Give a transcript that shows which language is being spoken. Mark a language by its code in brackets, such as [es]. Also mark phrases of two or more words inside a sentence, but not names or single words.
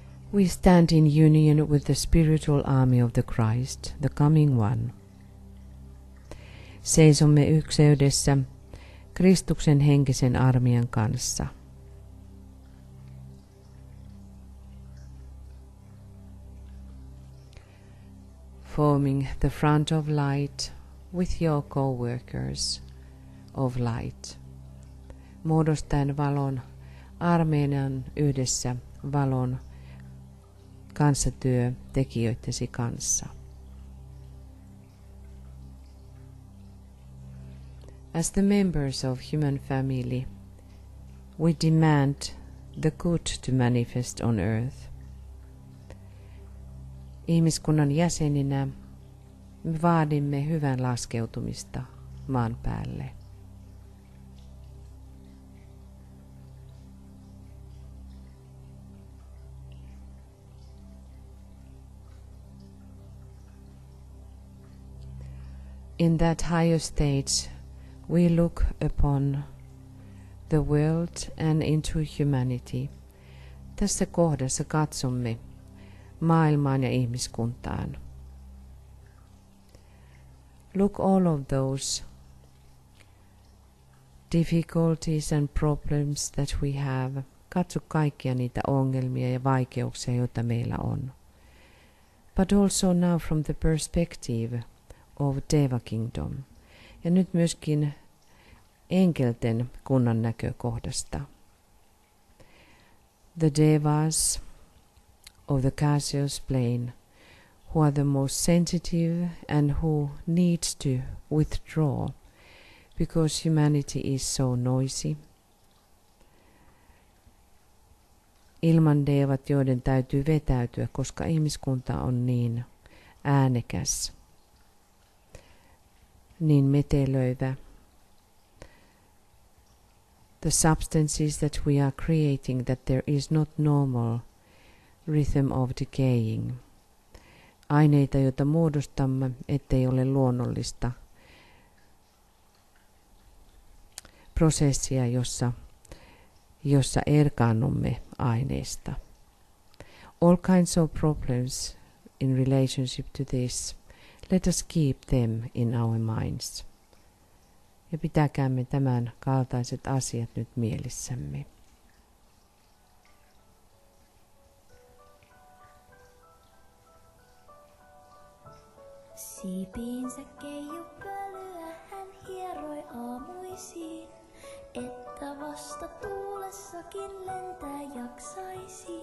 [en] We stand in union with the spiritual army of the Christ, the coming one. [fi] Seisomme yhteydessä Kristuksen henkisen armian kanssa. [en] Forming the front of light with your co-workers of light. [fi] Muodostaen valon armeijan yhdessä valon kanssatyötekijöittesi kanssa. [en] As the members of human family, we demand the good to manifest on earth. [fi] Ihmiskunnan jäseninä me vaadimme hyvän laskeutumista maan päälle. [en] In that higher stage, we look upon the world and into humanity. [fi] Tässä kohdassa katsomme maailmaan ja ihmiskuntaan. [en] Look all of those difficulties and problems that we have. [fi] Katso kaikkia niitä ongelmia ja vaikeuksia, joita meillä on. [en] But also now from the perspective of Deva Kingdom. [fi] Ja nyt myöskin enkelten kunnan näkökohdasta. [en] The Devas of the gaseous plane, who are the most sensitive and who needs to withdraw because humanity is so noisy. [fi] Ilman devat, joiden täytyy vetäytyä, koska ihmiskunta on niin äänekäs, niin metelöivä. [en] The substances that we are creating, that there is not normal rhythm of decaying. [fi] Aineita, joita muodostamme, ettei ole luonnollista prosessia, jossa erkaannumme aineesta. [en] All kinds of problems in relationship to this, let us keep them in our minds. [fi] Ja pitäkäämme tämän kaltaiset asiat nyt mielissämme. Siipiinsä keijupölyä hän hieroi aamuisin, että vasta tuulessakin lentää jaksaisi.